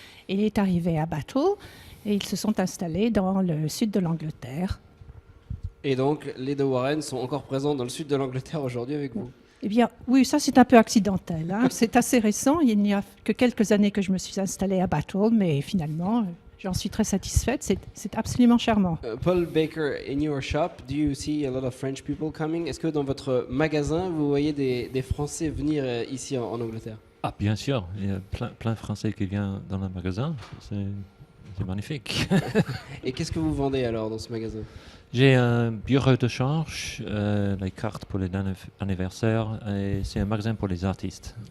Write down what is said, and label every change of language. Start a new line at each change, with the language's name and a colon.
French: Il est arrivé à Battle et ils se sont installés dans le sud de l'Angleterre. Et donc, les deux Warren sont encore présents dans le sud de l'Angleterre aujourd'hui avec vous. Eh bien, oui, ça c'est un peu accidentel. Hein. C'est assez récent. Il n'y a que quelques années que je me suis installée à Battle, mais finalement, j'en suis très satisfaite. C'est absolument charmant.
English: Paul Baker, in your shop, do you see a lot of French people coming?
French: Est-ce que dans votre magasin, vous voyez des Français venir ici en Angleterre? Ah, bien sûr, il y a plein de Français qui viennent dans le magasin. C'est magnifique. Et qu'est-ce que vous vendez alors dans ce magasin? J'ai un bureau de change, les cartes pour les anniversaires, et c'est un magasin pour les artistes.